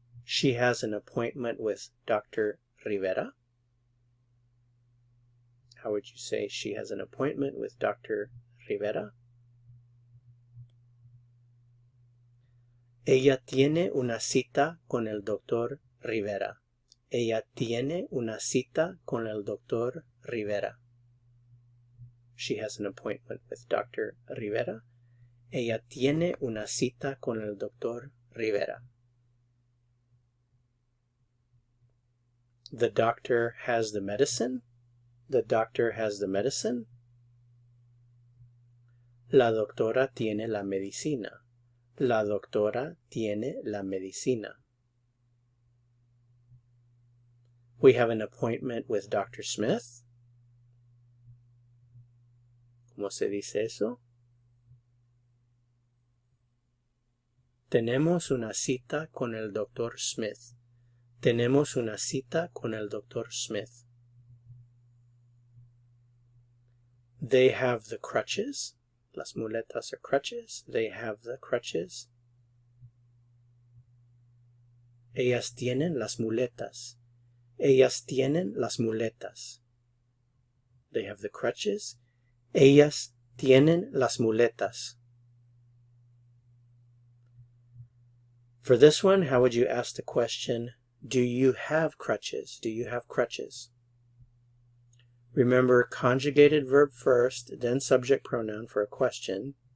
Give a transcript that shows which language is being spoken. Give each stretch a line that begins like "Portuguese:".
English: She has an appointment with Dr. Rivera. How would you say she has an appointment with Dr. Rivera?
Spanish: Ella tiene una cita con el doctor Rivera. Ella tiene una cita con el doctor Rivera.
English: She has an appointment with Dr. Rivera.
Spanish: Ella tiene una cita con el doctor Rivera.
English: The doctor has the medicine. The doctor has the medicine.
Spanish: La doctora tiene la medicina. La doctora tiene la medicina.
English: We have an appointment with Dr. Smith.
Spanish: ¿Cómo se dice eso? Tenemos una cita con el Dr. Smith. Tenemos una cita con el Dr. Smith.
English: They have the crutches.
Spanish: Las muletas
English: are crutches. They have the crutches.
Spanish: Ellas tienen las muletas. Ellas tienen las muletas.
English: They have the crutches.
Spanish: Ellas tienen las muletas.
English: For this one, how would you ask the question? Do you have crutches? Do you have crutches? Remember, conjugated verb first, then subject pronoun for a question.